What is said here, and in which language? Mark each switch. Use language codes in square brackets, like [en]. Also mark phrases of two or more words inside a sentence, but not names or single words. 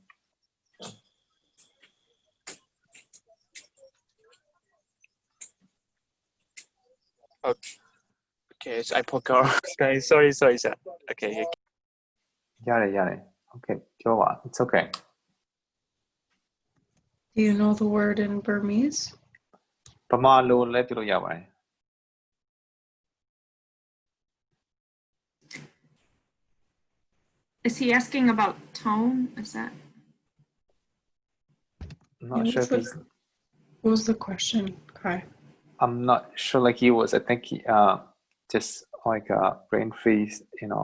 [en] Okay, so I forgot. Okay, sorry, sir. Okay. Yeah. Okay, it's okay. Do you know the word in Burmese? [my] ဗမာလိုလည်းပြောလို့ရပါတယ် [en] Is he asking about tone? Is that? I'm not sure if he's What was the question, Kai? I'm not sure like he was I think he just like brain freeze you know